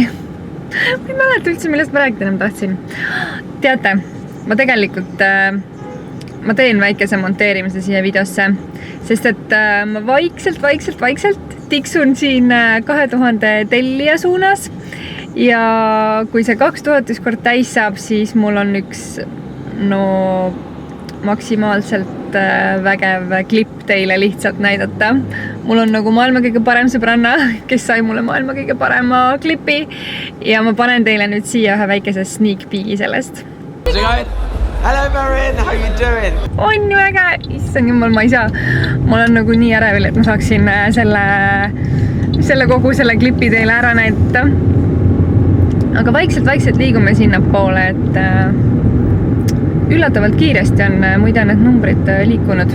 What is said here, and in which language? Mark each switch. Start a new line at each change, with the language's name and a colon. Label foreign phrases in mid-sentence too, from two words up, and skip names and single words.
Estonian: Ma ei mäleta üldse, millest ma rääkida enam tahtsin. Teate, ma tegelikult ma teen väikese monteerimise siia videosse, sest et ma vaikselt tiksun siin 2000 tellija suunas ja kui see 2000 ükskord täis saab, siis mul on üks no maksimaalselt vägev klipp teile lihtsalt näidata. Mul on nagu maailma kõige parem sõbranna, kes sai mulle maailma kõige parema klipi ja ma panen teile nüüd siia ühe väikese
English: sneak peeki
Estonian: sellest.
English: Hello Marin, how you doing?
Estonian: On ju äge, issand jumal, ma ei saa. Ma olen nagu nii ärevil, et ma saaksin kogu selle klipi teile ära näidata. Aga vaikselt liigume sinna poole, et üllatavalt kiiresti on muide need numbrid liikunud.